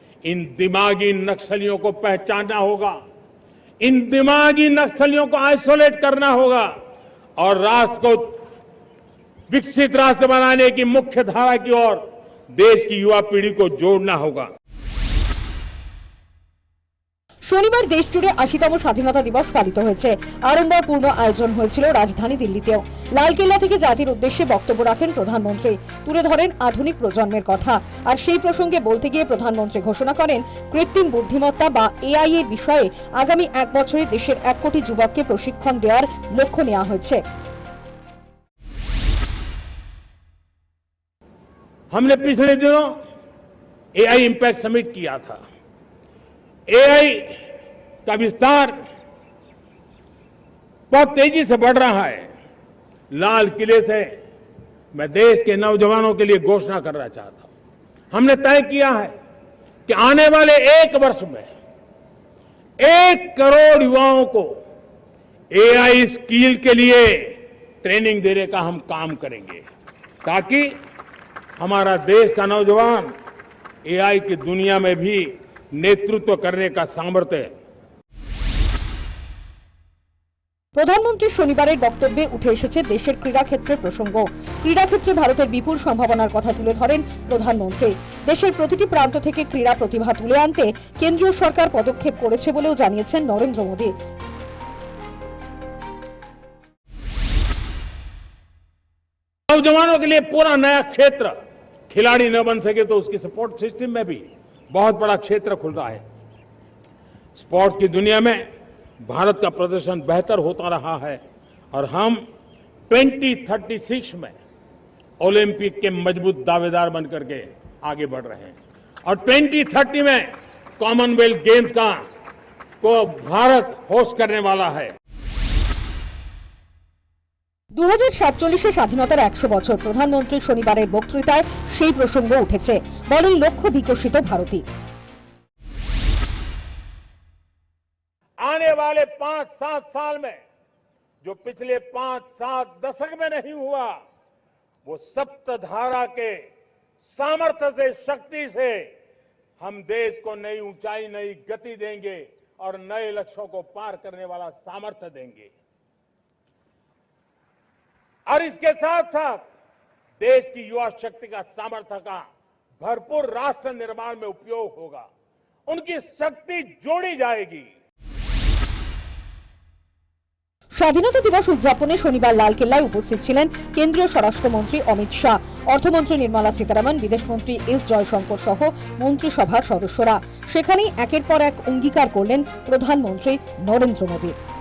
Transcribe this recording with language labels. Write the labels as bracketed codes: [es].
[hi] इन दिमागी नक्सलियों को पहचानना होगा, इन दिमागी नक्सलियों को आइसोलेट करना होगा और राष्ट्र को विकसित राष्ट्र बनाने की मुख्य धारा की ओर देश की युवा पीढ़ी को जोड़ना होगा। [bn] শনিবার দেশ জুড়ে 80তম স্বাধীনতা দিবস পালিত হয়েছে। আড়ম্বরপূর্ণ আয়োজন হয়েছিল রাজধানী দিল্লিতেও। লালকেল্লা থেকে জাতির উদ্দেশ্যে বক্তব্য রাখেন প্রধানমন্ত্রী। তুলে ধরেন আধুনিক প্রজন্মের কথা। আর সেই প্রসঙ্গে বলতে গিয়ে প্রধানমন্ত্রী ঘোষণা করেন কৃত্রিম বুদ্ধিমত্তা বা এআই এর বিষয়ে আগামী 1 বছরে দেশের 1 কোটি যুবককে প্রশিক্ষণ দেওয়ার লক্ষ্য নেওয়া হয়েছে। [hi] हमने पिछले दिनों एआई इंपैक्ट समिट किया था। एआई का विस्तार बहुत तेजी से बढ़ रहा है। लाल किले से मैं देश के नौजवानों के लिए घोषणा करना चाहता हूं, हमने तय किया है कि आने वाले 1 वर्ष में 1 करोड़ युवाओं को एआई स्किल के लिए ट्रेनिंग देने का हम काम करेंगे, ताकि हमारा देश का नौजवान एआई की दुनिया में भी नेतृत्व करने का सामर्थ्य है। [bn] প্রধানমন্ত্রী শনিবারের বক্তব্যে উঠে এসেছে দেশের ক্রীড়াক্ষেত্রের প্রসঙ্গ। ক্রীড়াক্ষেত্রে ভারতের বিপুল সম্ভাবনার কথা তুলে ধরেন প্রধানমন্ত্রী। দেশের প্রতিটি প্রান্ত থেকে ক্রীড়া প্রতিভা তুলে আনতে কেন্দ্রীয় সরকার পদক্ষেপ করেছে বলেও জানিয়েছেন নরেন্দ্র মোদী। [hi] नौजवानों के लिए पूरा नया क्षेत्र, खिलाड़ी न बन सके तो उसकी सपोर्ट सिस्टम में भी बहुत बड़ा क्षेत्र खुल रहा है। स्पोर्ट की दुनिया में भारत का प्रदर्शन बेहतर होता रहा है और हम 2036 में ओलंपिक के मजबूत दावेदार बनकर के आगे बढ़ रहे हैं और 2030 में कॉमनवेल्थ गेम्स को भारत होस्ट करने वाला है। [bn] 2047 স্বাধীনতার 100 বছর। প্রধানমন্ত্রী শনিবারের বক্তৃতায় সেই প্রসঙ্গ উঠেছে। বলেন লক্ষ্য বিকশিত ভারতী। [hi] आने वाले 5-7 साल में जो पिछले 5-7 दशक में नहीं हुआ, वो सप्तधारा के सामर्थ्य से, शक्ति से हम देश को नई ऊंचाई, नई गति देंगे और नए लक्ष्यों को पार करने वाला सामर्थ्य देंगे। और इसके साथ साथ देश की युवा शक्ति का सामर्थ्य का भरपूर राष्ट्र निर्माण में उपयोग होगा, उनकी शक्ति जोड़ी जाएगी। [bn] স্বাধীনতা দিবস উদযাপনে শনিবার লালকেল্লায় উপস্থিত ছিলেন কেন্দ্রীয় স্বরাষ্ট্রমন্ত্রী অমিত শাহ, অর্থমন্ত্রী নির্মলা সীতারামন, বিদেশমন্ত্রী এস জয়শঙ্কর সহ মন্ত্রিসভার সদস্যরা। সেখানেই একের পর এক অঙ্গীকার করলেন প্রধানমন্ত্রী নরেন্দ্র মোদী।